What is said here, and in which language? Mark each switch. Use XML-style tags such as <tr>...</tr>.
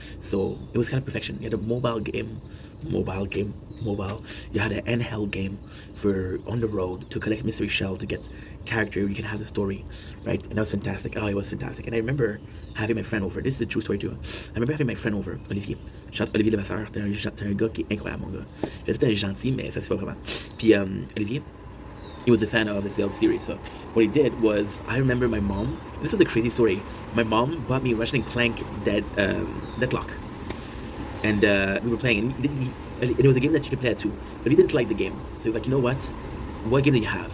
<en>So it was kind of perfection. You had a mobile. You had an handheld game for on the road to collect mystery shell to get character. You can have the story, right? And that was fantastic. Oh, it was fantastic. And I remember having my friend over. This is a true story too. I remember having my friend over, Olivier.</en> <fr>Olivier Levasseur, t'es un gars qui est incroyable, mon gars. Je dis t'es gentil, mais ça se fait pas vraiment. Puis</fr> <en>Olivier, he was a fan of the Zelda series. So what he did was, I remember my mom. This was a crazy story. My mom bought me Ratchet and Clank Deadlock, and we were playing. And it was a game that you could play at two, but he didn't like the game. So he was like, you know what game do you have?</en>